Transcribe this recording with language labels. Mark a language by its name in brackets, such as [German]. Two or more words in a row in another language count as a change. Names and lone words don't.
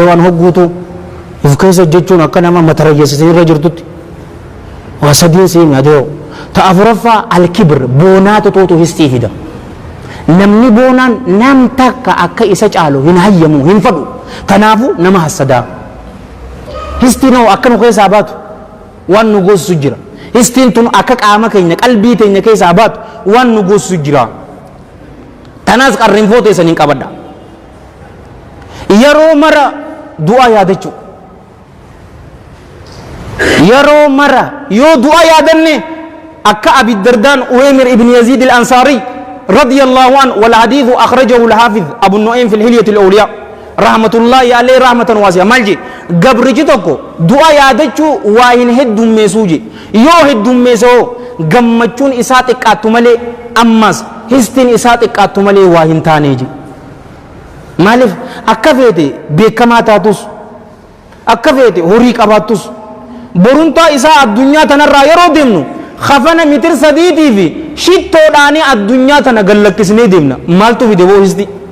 [Oromo] waan hogguutu if keessa jechuun akka nama matarayyeessisee irra jirtutti waa sadiin seemi adoo ta afuraffaa alkibir boonaatu tuutu histii fida namni boonaan nam takka akka isa caalu hin hayyamu hin fadhu tanaafu nama hasadaa histiin hoo akka nu keessaa baatu waan nu goosisu jira histiin tun akka qaama keenya qalbii teenya keessaa baatu waan nu goosisu jira tanaas qarrinfoo teessaniin qabadha yeroo mara du'a yaadachuu yeroo mara yoo du'a yaadanne akka abi dardaan uwaymir ibn yazid al-ansari [Arabic] رضي الله عن والحديث أخرجه الحافظ أبو نعيم في الحلية الأولياء رحمة الله عليه رحمة واسعة [Oromo] malji gabrichi tokko du'a yaadachuu waa hin heddummeessuu je yoo heddummeessoo gammachuun isaa xiqqaattu malee ammas histiin isaa xiqqaattu malee waa hin taanee je maaliif akka feete beekamaa taatus akka feete horii qabaattus boruntaa isaa addunyaa tanarraa yeroo deemnu khafana mitir sadiitii fi shittoodhaanii addunyaa tana gallakkisnee deemna maaltu fide boo histi